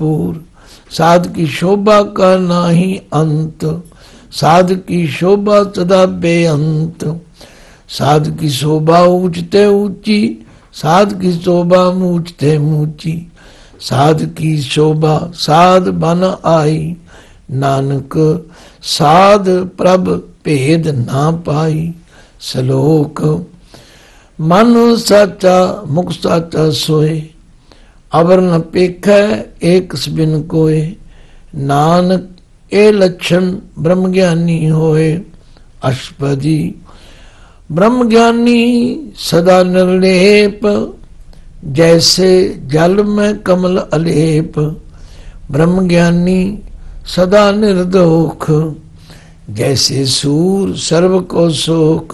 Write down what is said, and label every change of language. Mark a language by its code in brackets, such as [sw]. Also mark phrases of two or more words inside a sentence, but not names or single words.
[bra] साध की शोभा का नाही अंत, साध की शोभा सदा बेअंत। साध की शोभा ऊंचते ऊंची, साध की शोभा ऊंचते ऊंची। साध की शोभा साध बन आई, नानक साध प्रभ भेद ना पाई। श्लोक मन साचा मुख साचा सोए, अवर न पेखै एक बिन कोय। नानक ए लक्षण ब्रह्म ज्ञानी होए। अष्टपदी ब्रह्म ज्ञानी सदा निर्लेप, जैसे जल में कमल अलेप। ब्रह्म ज्ञानी सदा निर्दोख, जैसे सूर सर्व को सोख।